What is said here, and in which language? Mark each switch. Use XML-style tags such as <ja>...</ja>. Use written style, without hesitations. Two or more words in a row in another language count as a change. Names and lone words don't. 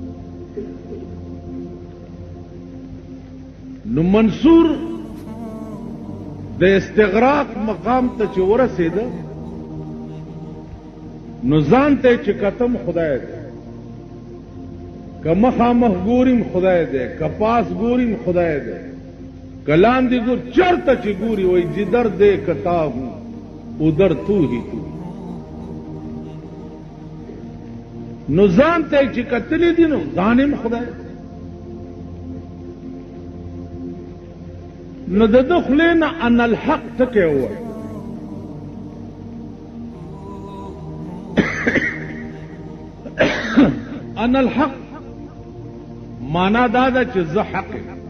<ps>نو منصور د استغراق مقام ته چې ورسېده نو ځان ته چې کتم خدای دی، که مخامخ ګوریم خدای دی، که پاس ګوریم خدای دی، که لاندې ګور چرته چې ګوري وای</ps> <ur>جدر دے کتا ہوں ادھر تو ہی تو.</ur> <ps>نو ځان ته چې کتلی دي نو ځانم خدای دی. نو د خولې نه</ps> <ar>ان الحق</ar> <ps>ټکی ووایي.</ps> <ar>ان الحق</ar> <ps>معنا دا ده چې زه حق یم.</ps>